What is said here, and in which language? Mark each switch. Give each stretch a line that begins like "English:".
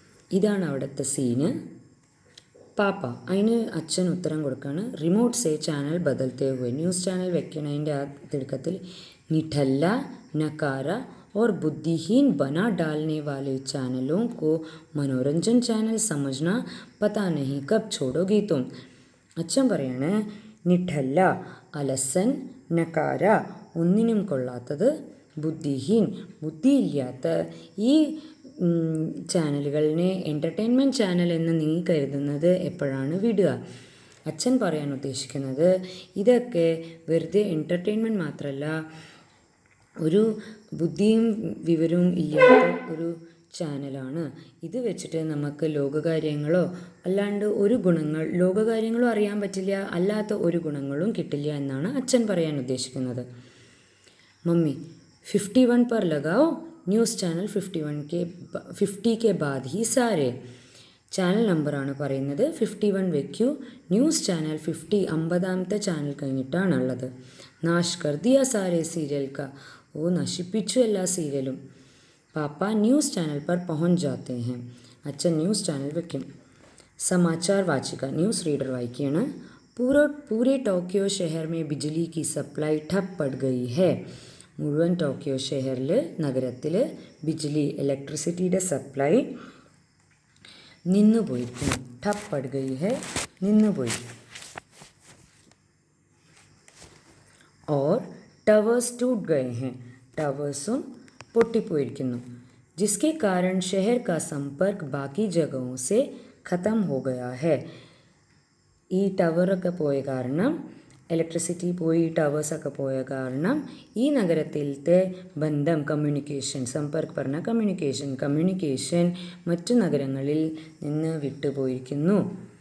Malayalam: ഇതാണ് അവിടുത്തെ സീന്. പാപ്പ അതിന് അച്ഛൻ ഉത്തരം കൊടുക്കുകയാണ്.
Hindi: Remote say channel ബദൽത്തേ ഹുए.
Malayalam: News channel വെക്കണതിൻ്റെ ആ തിടുക്കത്തിൽ
Hindi: നിഠല്ല നക്കാര और बुद्धिहीन बना डालने वाले चैनलों को मनोरंजन चैनल समझना पता नहीं कब छोड़ोगी तुम.
Malayalam: അച്ഛൻ പറയാണ് നിഠല്ല അലസൻ, നക്കാര ഒന്നിനും കൊള്ളാത്തത്, ബുദ്ധിഹീൻ ബുദ്ധിയില്ലാത്ത ഈ ചാനലുകളിനെ എൻ്റർടൈൻമെൻറ്റ് ചാനൽ എന്ന് നീ കരുതുന്നത് എപ്പോഴാണ് വിടുക. അച്ഛൻ പറയാൻ ഉദ്ദേശിക്കുന്നത് ഇതൊക്കെ വെറുതെ എൻ്റർടൈൻമെൻറ്റ് മാത്രമല്ല, ഒരു ബുദ്ധിയും വിവരവും ഇല്ലാത്ത ഒരു ചാനലാണ്. ഇത് വെച്ചിട്ട് നമുക്ക് ലോകകാര്യങ്ങളോ അല്ലാണ്ട് ലോകകാര്യങ്ങളും അറിയാൻ പറ്റില്ല, അല്ലാത്ത ഒരു ഗുണങ്ങളും കിട്ടില്ല എന്നാണ് അച്ഛൻ പറയാൻ ഉദ്ദേശിക്കുന്നത്.
Hindi: മമ്മി 51 पर लगाओ ന്യൂസ് ചാനൽ 50 के बाद ही सारे.
Malayalam: ചാനൽ നമ്പറാണ് പറയുന്നത്. 51 വെക്കൂ. News channel 50 channel കഴിഞ്ഞിട്ടാണുള്ളത്.
Hindi: നാശ് കർ ദിയ സാരെ സീരിയൽ കാ.
Malayalam: ഓ നശിപ്പിച്ചു എല്ലാ സീരിയലും.
Hindi: പാപ്പ ന്യൂസ് ചാനൽ पर पहुंच जाते हैं.
Malayalam: അച്ഛൻ ന്യൂസ് ചാനൽ വെക്കും.
Hindi: സമാചാർ വാചിക
Malayalam: ന്യൂസ് റീഡർ വായിക്കുകയാണ്.
Hindi: पूरे टोक्यो शहर में बिजली की सप्लाई ठप पड़ गई है.
Malayalam: മുഴുവൻ ടോക്കിയോ നഗരത്തിൽ ഇലക്ട്രിസിറ്റിയുടെ സപ്ലൈ നിന്നുപോയിരിക്കുന്നു.
Hindi: ठप पड़ गई है
Malayalam: നിന്നുപോയി.
Hindi: और ടവേഴ്സ് टूट गए हैं.
Malayalam: ടവേഴ്സും പൊട്ടിപ്പോയിരിക്കുന്നു.
Hindi: जिसके कारण शहर का संपर्क बाकी जगहों से ख़त्म हो गया है.
Malayalam: ഈ ടവറൊക്കെ പോയ കാരണം, ഇലക്ട്രിസിറ്റി പോയി ടവേഴ്സൊക്കെ പോയ കാരണം ഈ നഗരത്തിലത്തെ ബന്ധം, സമ്പർക്ക് പറഞ്ഞ കമ്മ്യൂണിക്കേഷൻ മറ്റു നഗരങ്ങളിൽ നിന്ന് വിട്ടുപോയിരിക്കുന്നു.